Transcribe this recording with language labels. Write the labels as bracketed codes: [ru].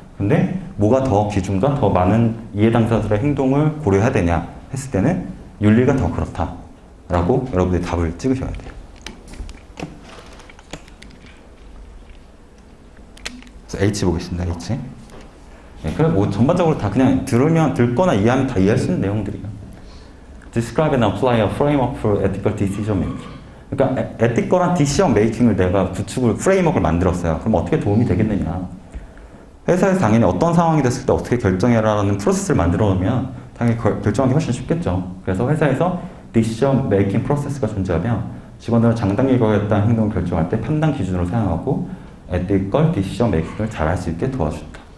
[ko] 근데 뭐가 더 기준과 더 많은 이해 당사자들의 행동을 고려해야 되냐 했을 때는 윤리가 더 그렇다라고 여러분들이 답을 찍으셔야 돼요. 그래서 H 보겠습니다. H. 네, 그래 뭐 전반적으로 다 그냥 듣거나 이해하면 다 이해할 수 있는 내용들이에요. [en] Describe and apply a framework for ethical decision making. [ko] 그러니까 에티컬한 디시전 메이킹을 내가 구축을 프레임워크를 만들었어요. 그럼 어떻게 도움이 되겠느냐? 회사에서 당연히 어떤 상황이 됐을 때 어떻게 결정해라라는 프로세스를 만들어 놓으면 당연히 결정하기 훨씬 쉽겠죠. 그래서 회사에서 디시전 메이킹 프로세스가 존재하면 직원들은 장단기 거했다는 행동을 결정할 때 판단 기준으로 사용하고 에티컬 디시전 메이킹을 잘 할 수 있게 도와준다.